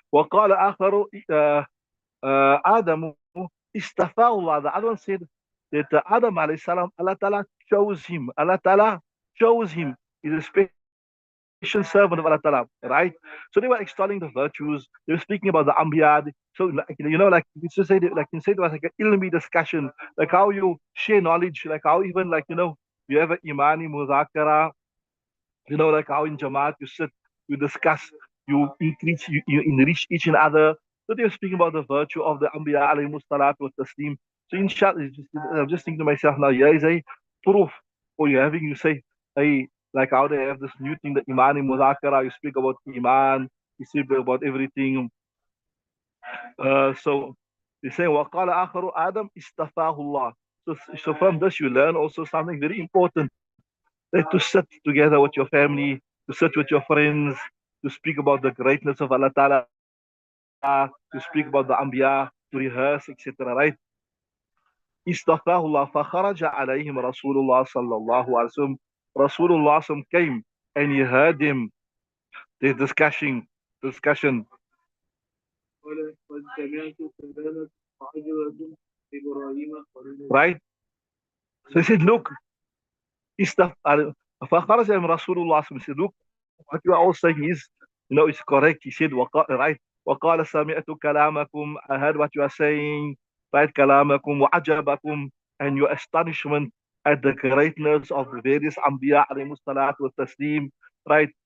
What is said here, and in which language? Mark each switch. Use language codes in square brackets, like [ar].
[ar] وقال آخر آدم استفاه الله. [en] The other one said that Adam alayhi salam, Allah Ta'ala chose him. Allah Ta'ala chose him. He's a special servant of Allah Ta'ala, right? So they were extolling the virtues. They were speaking about the Anbiya. So, like, you know, like it's just say, like you say, it was like an ilmi discussion, like how you share knowledge, like how even, like, you know, you have an imani muzakara, you know, like how in Jamaat you sit, you discuss, you increase, you enrich each and other. So they were speaking about the virtue of the Anbiya alayhi salatu wa taslim. So inshallah, I'm just thinking to myself now, here is a proof for you having, you say, hey, like how they have this new thing, the Iman in Muzakara, you speak about Iman, you speak about everything. So they say, [ar] وَقَالَ آخَرُ آدَمْ إِسْتَفَاهُ اللَّهُ. [en] So from this you learn also something very important, that to sit together with your family, to sit with your friends, to speak about the greatness of Allah Ta'ala, to speak about the Anbiya, to rehearse, etc. [ar] Right? استفاه الله فخرج عليهم رسول الله صلى الله عليه وسلم. [en] Rasulullah came and he heard him, the discussion. [ar] قال قد سمعت كلامكم وعجبت إبراهيم خليلا. [en] Right? So he said, look, [ar] فخرج من رسول الله صلى الله عليه وسلم. [en] He said, look, what you are all saying is, you know, it's correct. He said, right? [ar] وقال سمعت كلامكم, [en] I heard what you are saying, right? [ar] كلامكم وعجبكم, [en] and your astonishment at the greatness of the various Anbiya alayhi salatu wa taslim, right?